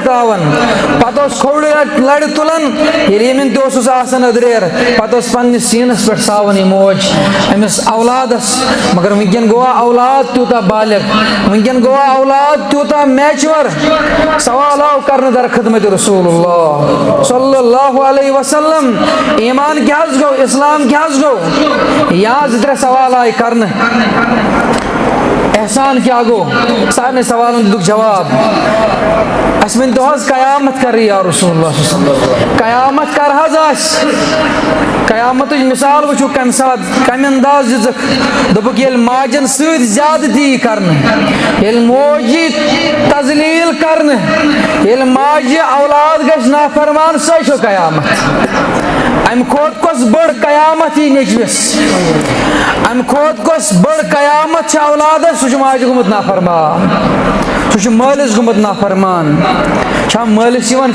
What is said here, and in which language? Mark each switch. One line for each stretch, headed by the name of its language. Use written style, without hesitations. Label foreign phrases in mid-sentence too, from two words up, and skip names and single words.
Kashmiri: تراوان پتہٕ اوس کھوورِ لرِ تُلان ییٚلہِ ییٚمِن تہِ اوسُس آسان أدریر پتہٕ اوس پننِس سیٖنس پٮ۪ٹھ ساوان یہِ موج أمِس اولادس مگر وٕنکیٚن گوٚوا اولاد تیوٗتاہ بالغ وٕنکیٚن گوٚوا اولاد تیوٗتاہ میچور سوال آو کرنہٕ در خدمت رسول اللہ
Arabic: صلی اللہ علیہ وسلم
Kashmiri: ایمان کیٛاہ حظ گوٚو اسلام کیٛاہ حظ گوٚو یا 2-3 سوال آیہِ کرنہٕ احسان کیٛاہ گوٚو سارنٕے سوالن دِتُکھ جواب اَسہِ ؤنۍتو حظ قیامت کر
Arabic: یا رسول اللہ
Kashmiri: قیامت کر حظ آسہِ قیامتٕچ مِثال وٕچھو کمہِ ساتہٕ کمہِ انداز دِژٕکھ دوٚپُکھ ییٚلہِ ماجٮ۪ن سۭتۍ زیادٕتی یی کرنہٕ ییٚلہِ موج یی تزلیٖل کرنہٕ ییٚلہِ ماجہِ اولاد گژھِ نافرمان سۄے چھو قیامت امہِ کھۄتہٕ کۄس بٔڑ قیامت یی نیٚچوِس امہِ کھۄتہٕ کۄس بٔڑ قیامت چھِ اولادس سُہ چھُ ماجہِ گوٚمُت نافرمان سُہ چھُ مٲلِس گوٚمُت نافرمان چھا مٲلِس یِوان